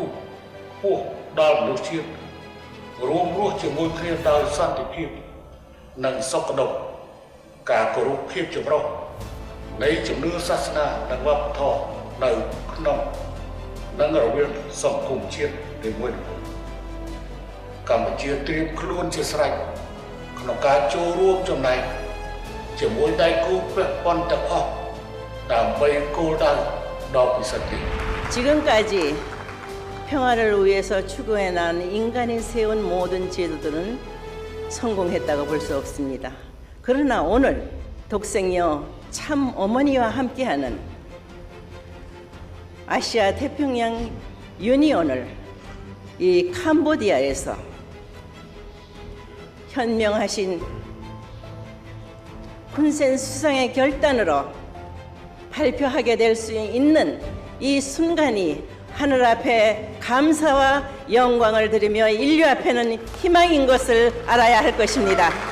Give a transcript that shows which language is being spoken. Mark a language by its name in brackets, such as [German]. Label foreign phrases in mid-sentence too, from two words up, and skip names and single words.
[Khmer] ហួសដល់មនុស្សជាតិរួមរស់ជាមួយគ្នាដោយសន្តិភាពនិងសុខដុមការគោរពភាពចម្រុះនៃជំនឿសាសនានិងវប្បធម៌នៅក្នុងនិងរវាងសង្គមជាតិនីមួយៗកម្ពុជាត្រៀមខ្លួនជាស្រេចក្នុងការចូលរួមចំណែកជាមួយដៃគូពាក់ព័ន្ធទាំងអស់ដើម្បីគោលដៅដ៏ពិសិដ្ឋនេះ [Korean] 지금까지 평화를 위해서 추구해 난 인간이 세운 모든 제도들은 성공했다고 볼 수 없습니다. 그러나 오늘 독생녀 참 어머니와 함께하는 아시아 태평양 유니온을 이 캄보디아에서 현명하신 훈센 수상의 결단으로 발표하게 될 수 있는 이 순간이 하늘 앞에 감사와 영광을 드리며 인류 앞에는 희망인 것을 알아야 할 것입니다.